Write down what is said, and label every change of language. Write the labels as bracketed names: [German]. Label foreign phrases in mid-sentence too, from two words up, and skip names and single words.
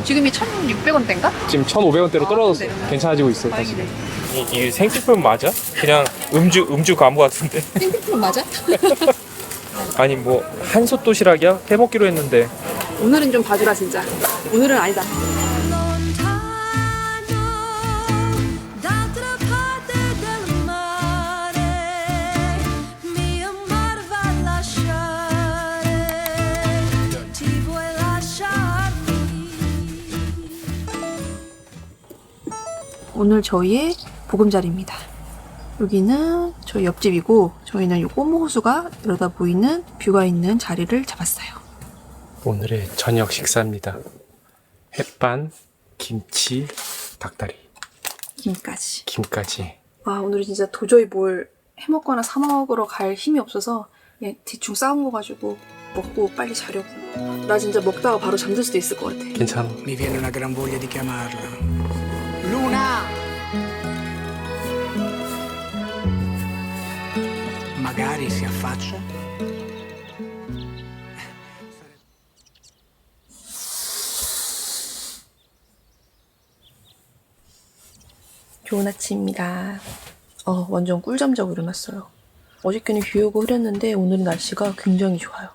[Korean] 지금이 1,600원대인가? 지금 1,500원대로 떨어졌어. 그래. 괜찮아지고 있어. 다시. 다행이네. 이 생필품 맞아? 그냥 음주 가무 같은데. 생필품 맞아? 아니 뭐 한솥 도시락이야? 해먹기로 했는데. 오늘은 좀 봐주라 진짜. 오늘은 아니다. [Italian] lontano d'altra parte del mare mio amore va a lasciare ti vuoi lasciarmi [Korean] 오늘 저희의 보금자리입니다. 여기는 저희 옆집이고 저희는 요 꼬모호수가 이러다 보이는 뷰가 있는 자리를 잡았어요. 오늘의 저녁 식사입니다. 햇반, 김치, 닭다리, 김까지. 김까지. 와 오늘은 진짜 도저히 뭘 해먹거나 사 먹으러 갈 힘이 없어서 그냥 대충 싸운 거 가지고 먹고 빨리 자려고. 나 진짜 먹다가 바로 잠들 수도 있을 것 같아. 괜찮아. [Italian] Mi viene una gran voglia di chiamarla. Luna! Magari si affaccia. [Korean] 좋은 아침입니다. 완전 꿀잠 자고 일어났어요. 어저께는 비 오고 흐렸는데 오늘은 날씨가 굉장히 좋아요.